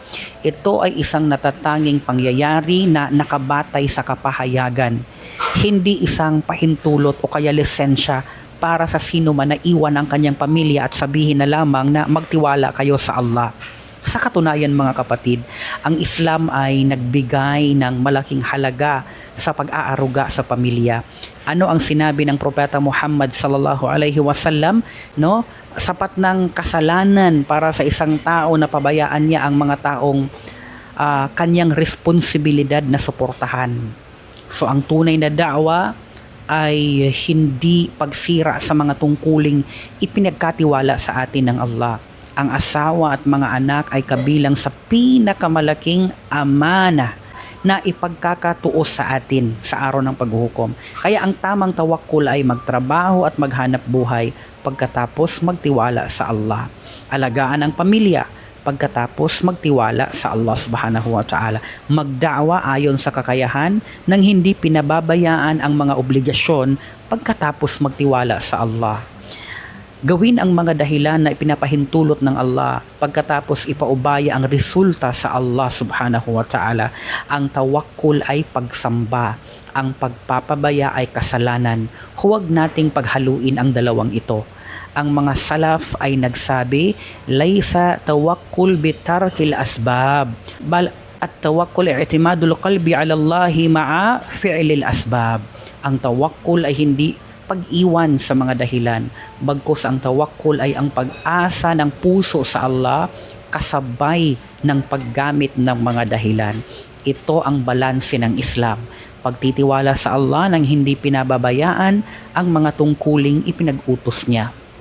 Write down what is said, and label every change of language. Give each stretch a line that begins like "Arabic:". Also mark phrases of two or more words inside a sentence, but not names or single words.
Filipino: Ito ay isang natatanging pangyayari na nakabatay sa kapahayagan, hindi isang pahintulot o kaya lisensya para sa sino man na iwan ang kanyang pamilya at sabihin na lamang na magtiwala kayo sa Allah. Sa katunayan mga kapatid, ang Islam ay nagbigay ng malaking halaga sa pag-aaruga sa pamilya. Ano ang sinabi ng Propeta Muhammad
Arabic: صلى الله عليه وسلم,
Filipino: no? Sapat ng kasalanan para sa isang tao na pabayaan niya ang mga taong kanyang responsibilidad na suportahan. So ang tunay na da'wa ay hindi pagsira sa mga tungkuling ipinagkatiwala sa atin ng Allah. Ang asawa at mga anak ay kabilang sa pinakamalaking amana na ipagkakatuos sa atin sa araw ng paghuhukom. Kaya ang tamang tawakkul ay magtrabaho at maghanap buhay, pagkatapos magtiwala sa Allah. Alagaan ang pamilya, pagkatapos magtiwala sa Allah
Arabic: سبحانه وتعالى.
Filipino: Magda'wa ayon sa kakayahan nang hindi pinababayaan ang mga obligasyon, pagkatapos magtiwala sa Allah. Gawin ang mga dahilan na ipinapahintulot ng Allah, pagkatapos ipaubaya ang resulta sa Allah
Arabic: سبحانه وتعالى.
Filipino: Ang tawakkul ay pagsamba, ang pagpapabaya ay kasalanan. Huwag nating paghaluin ang dalawang ito. Ang mga salaf ay nagsabi,
Arabic: "ليس التوكل بترك الأسباب بل التوكل اعتماد القلب على الله مع فعل الأسباب."
Filipino: Ang tawakkul ay hindi pag-iwan sa mga dahilan, bagkus ang tawakkul ay ang pag-asa ng puso sa Allah kasabay ng paggamit ng mga dahilan. Ito ang balanse ng Islam. Pagtitiwala sa Allah nang hindi pinababayaan ang mga tungkuling ipinag-utos niya.